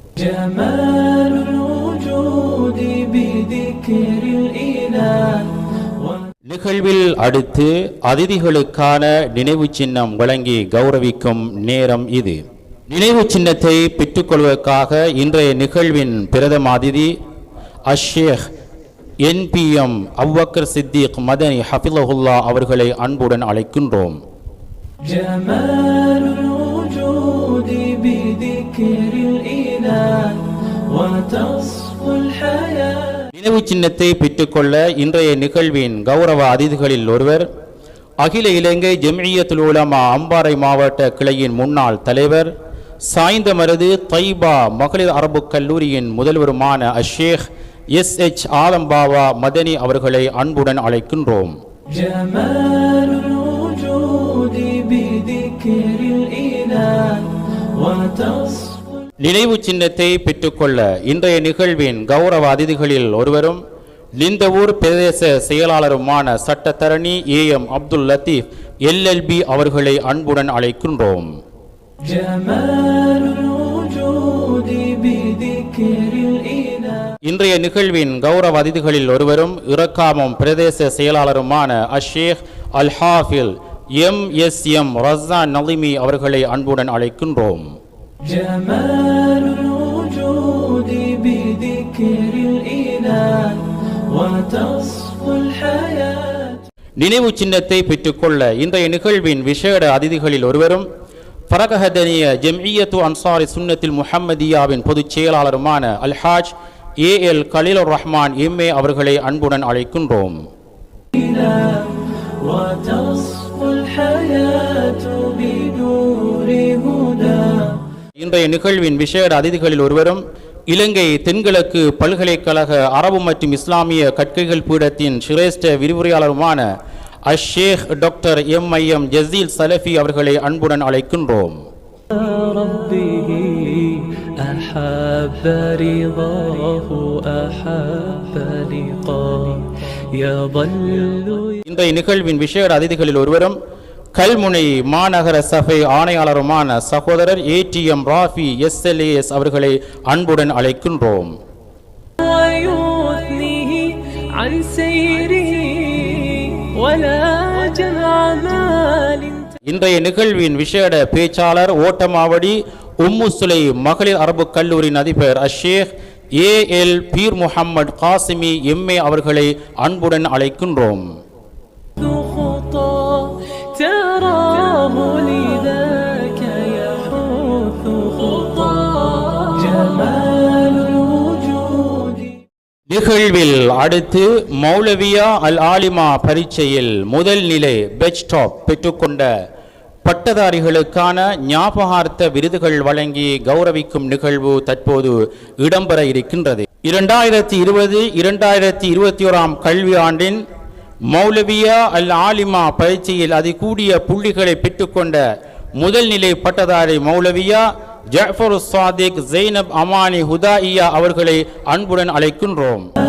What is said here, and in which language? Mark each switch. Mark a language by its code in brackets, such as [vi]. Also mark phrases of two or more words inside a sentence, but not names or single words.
[ta] நிகழ்வில் அடுத்து அதிதிகளுக்கான நினைவு சின்னம் வழங்கி கௌரவிக்கும் நேரம் இது. நினைவு சின்னத்தை பெற்றுக்கொள்வதற்காக இன்றைய நிகழ்வின் பிரதம அதிதி அஷேக் NPM அபுபக்கர் சித்திக் மதனி ஹஃபிலஹுல்லா அவர்களை அன்புடன் அழைக்கின்றோம். [ar] جمال الوجود بذكر الإله وتصفو الحياة. [ta] நினைவு சின்னத்தை பெற்றுக்கொள்ள இன்றைய நிகழ்வின் கௌரவ அதிதிகளில் ஒருவர் அகில இலங்கை ஜம்இய்யத்துல் உலமா அம்பாறை மாவட்ட கிளையின் முன்னாள் தலைவர் சாய்ந்தமருது தைபா மகளிர் அரபு கல்லூரியின் முதல்வருமான அஷேக் எஸ்.எச். ஆலம் பாவா மதனி அவர்களை அன்புடன் அழைக்கின்றோம். [ar] جمال الوجود بذكر الإله وتصفو. [ta] நினைவு சின்னத்தை பெற்றுக்கொள்ள இன்றைய நிகழ்வின் கௌரவ அதிதிகளில் ஒருவரும் லிந்தவூர் பிரதேச செயலாளருமான சட்டத்தரணி ஏ.எம். அப்துல் லத்தீப் LLB அவர்களை அன்புடன் அழைக்கின்றோம். [ar] جمال الوجود بذكر الإله. [ta] இன்றைய நிகழ்வின் கௌரவ அதிதிகளில் ஒருவரும் இறக்காமம் பிரதேச செயலாளருமான அஷேக் அல் ஹாஃபில் M.S.M. ரஸான் நலிமி அவர்களை அன்புடன் அழைக்கின்றோம். [ar] جمال الوجود بذكر الإله وتصفو الحياة. [ta] நினைவு சின்னத்தை பெற்றுக்கொள்ள இன்றைய நிகழ்வின் விசேட அதிதிகளில் ஒருவரும் பரகஹதனிய ஜம்இய்யத்து அன்சாரி சுன்னத்தில் முஹம்மதியாவின் பொதுச் செயலாளருமான அல்ஹாஜ் ஏ.எல். கலீலுர் ரஹ்மான் M.A. அவர்களை அன்புடன் அழைக்கின்றோம். [ar] وتصفو الحياة بنور هدى. [ta] இன்றைய நிகழ்வின் விசேட அதிதிகளில் ஒருவரும் இலங்கை தென்கிழக்கு பல்கலைக்கழக அரபு மற்றும் இஸ்லாமிய கற்கைகள் பீடத்தின் சிரேஷ்ட விரிவுரையாளருமான அஷேக் டாக்டர் M.I.M. ஜசீல் சலஃபி அவர்களை அன்புடன் அழைக்கின்றோம். [ar] ربه أحب رضاه أحب لقاه يظل. [ta] இன்றைய நிகழ்வின் விசேட அதிதிகளில் ஒருவரும் கல்முனை மாநகர சபை ஆணையாளருமான சகோதரர் ATM ராஃபி SLAS அவர்களை அன்புடன் அழைக்கின்றோம். [ar] ويثنيه عن سيره ولا جمال. [ta] இன்றைய நிகழ்வின் விசேட பேச்சாளர் ஓட்டமாவடி உம்மு சுலை மகளிர் அரபு கல்லூரியின் அதிபர் அஷேக் A.L. பீர் முஹம்மது காசிமி M.A. அவர்களை அன்புடன் அழைக்கின்றோம். [ar] تراه لذاك يحوث خطاه جمال الوجود. [ta] நிகழ்வில் அடுத்து மௌலவியா அல் ஆலிமா பரீட்சையில் முதல் நிலை பெச்டாப் பெற்றுக்கொண்ட பட்டதாரிகளுக்கான ஞாபகார்த்த விருதுகள் வழங்கி கௌரவிக்கும் நிகழ்வு தற்போது இடம்பெற இருக்கின்றது. 2020-2021 கல்வி ஆண்டின் மௌலவியா அல் ஆலிமா பரீட்சையில் அதிகூடிய புள்ளிகளை பெற்றுக்கொண்ட முதல் நிலை பட்டதாரி மௌலவியா ஜஃபர் சாதிக் ஜெய்னப் அமானி ஹுதாயியா அவர்களை அன்புடன் அழைக்கின்றோம்.